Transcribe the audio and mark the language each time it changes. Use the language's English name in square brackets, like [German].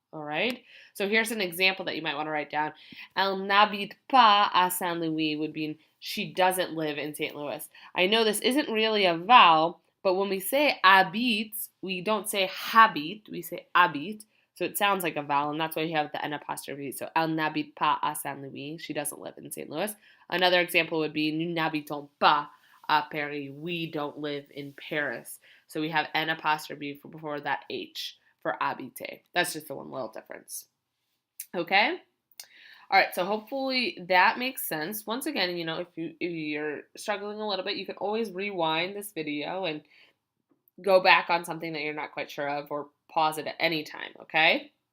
[English] All right, so here's an example that you might want to write down. [French] Elle n'habite pas à Saint-Louis [English] would mean she doesn't live in St. Louis. I know this isn't really a vowel, but when we say habite, we don't say habite, we say habite. So it sounds like a vowel, and that's why you have the N apostrophe. So [French] elle n'habite pas à Saint-Louis. [English] She doesn't live in St. Louis. Another example would be [French] nous n'habitons pas à Paris. [English] We don't live in Paris. So we have N apostrophe before that H for habiter. That's just the one little difference. Okay? All right, so hopefully that makes sense. Once again, you know, if you're struggling a little bit, you can always rewind this video and go back on something that you're not quite sure of, or pause it at any time, okay?